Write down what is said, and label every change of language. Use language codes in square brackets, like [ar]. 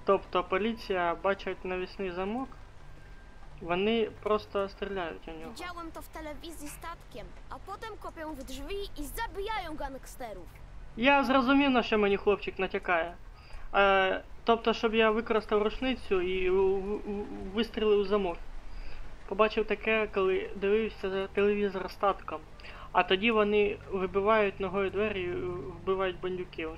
[uk] Тобто поліція бачить навісний замок, вони просто стріляють у нього. [pl] Widziałem to w telewizji statkiem, a potem kopią w drzwi i zabijają gangsterów. [uk] Я зрозумів, на що мені хлопчик натякає. Тобто, щоб я використав рушницю і вистрілив у замок. Побачив таке, коли дивився за телевізор статком. А тоді вони вибивають ногою двері і вбивають бандюків.